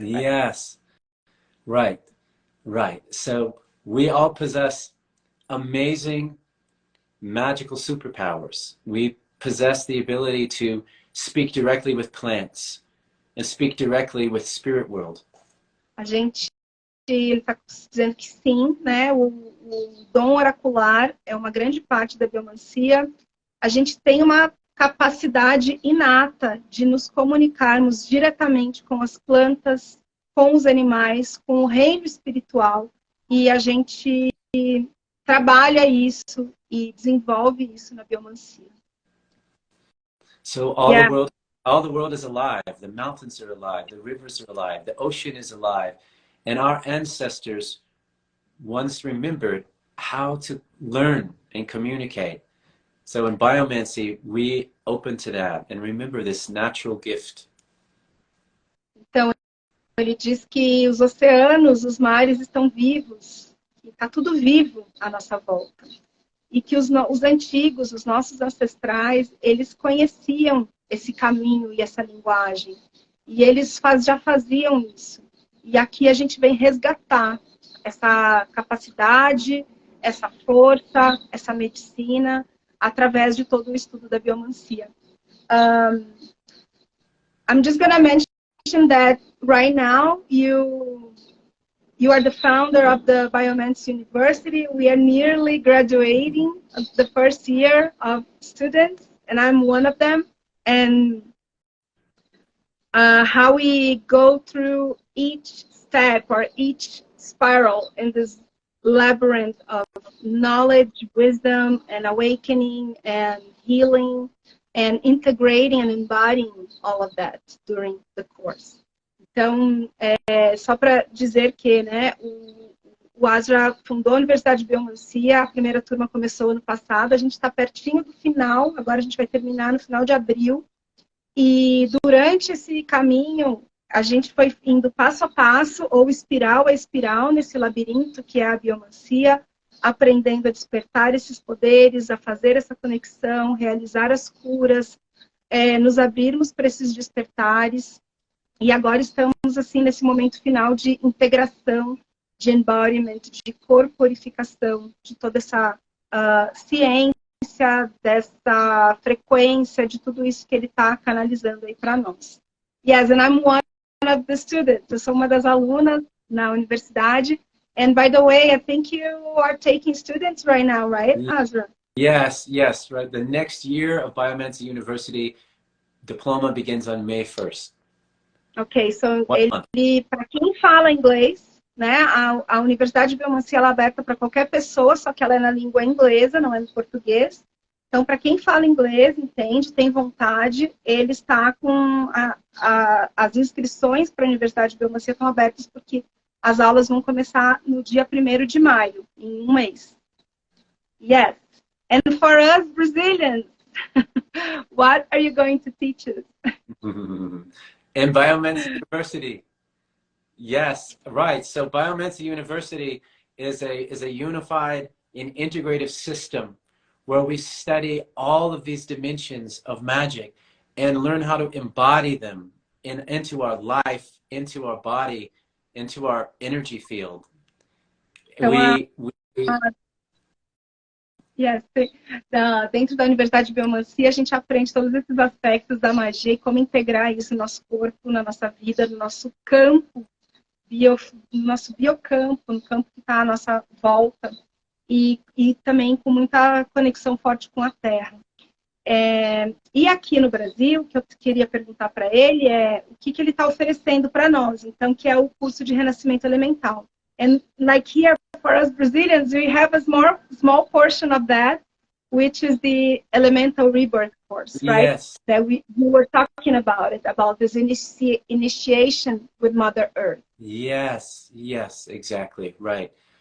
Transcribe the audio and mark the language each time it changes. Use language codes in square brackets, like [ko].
[en] Right? Yes, right. So we all possess amazing magical superpowers. We possess the ability to speak directly with plants and speak directly with spirit world. [pt] A gente está dizendo que sim, né? O dom oracular é uma grande parte da biomancia. A gente tem uma capacidade inata de nos comunicarmos diretamente com as plantas, com os animais, com o reino espiritual. E a gente trabalha isso e desenvolve isso na biomancia. [en] So all the world is alive. The mountains are alive. The rivers are alive. The ocean is alive. And our ancestors once remembered how to learn and communicate. So in biomancy, we open to that and remember this natural gift. [pt] Então, ele diz que os oceanos, os mares estão vivos. Está tudo vivo à nossa volta. E que os antigos, os nossos ancestrais, eles conheciam esse caminho e essa linguagem. E eles já faziam isso. E aqui a gente vem resgatar essa capacidade, essa força, essa medicina, através de todo o estudo da biomancia. [en] I'm just going to mention that right now you are the founder of the Biomancy University. We are nearly graduating the first year of students, and I'm one of them. And how we go through each step or each spiral in this labyrinth of knowledge, wisdom, and awakening, and healing, and integrating and embodying all of that during the course. [pt] Então, só para dizer que, né, o Asra fundou a Universidade de Biomancia, a primeira turma começou ano passado, a gente está pertinho do final, agora a gente vai terminar no final de abril. E durante esse caminho, a gente foi indo passo a passo, ou espiral a espiral, nesse labirinto que é a biomancia, aprendendo a despertar esses poderes, a fazer essa conexão, realizar as curas, nos abrirmos para esses despertares. E agora estamos, assim, nesse momento final de integração, de embodiment, de corporificação, de toda essa ciência, dessa frequência, de tudo isso que ele está canalizando aí para nós. [en] Yes, and I'm one of the students. [pt] Eu sou uma das alunas na universidade. [en] And by the way, I think you are taking students right now, right, Asra? Yes, right. The next year of Biomancy University diploma begins on May 1st. [pt] Ok, so ele, para quem fala inglês, né, a Universidade de Biomancia ela é aberta para qualquer pessoa, só que ela é na língua inglesa, não é no português. Então, para quem fala inglês, entende, tem vontade, ele está com as inscrições para a Universidade de Biomancia estão abertas porque As aulas vão começar no dia 1º de maio, em um mês. [en] Yes. And for us Brazilians, what are you going to teach us? In Biomensa University. Yes, right. So Biomensa University is a unified and integrative system where we study all of these dimensions of magic and learn how to embody them into our life, into our body, into our energy field. Yes. [pt] Dentro da Universidade de Biomancia, a gente aprende todos esses aspectos da magia e como integrar isso no nosso corpo, na nossa vida, no nosso campo, no nosso biocampo, no campo que está à nossa volta, e também com muita conexão forte com a Terra. E aqui no Brasil, o que eu queria perguntar para ele é o que ele está oferecendo para nós, então, que é o curso de Renascimento Elemental. [en] And like here, for us Brazilians, we have a small portion of that, which is the Elemental Rebirth course, right? Yes. That we were talking about this initiation with Mother Earth. Yes, exactly, right.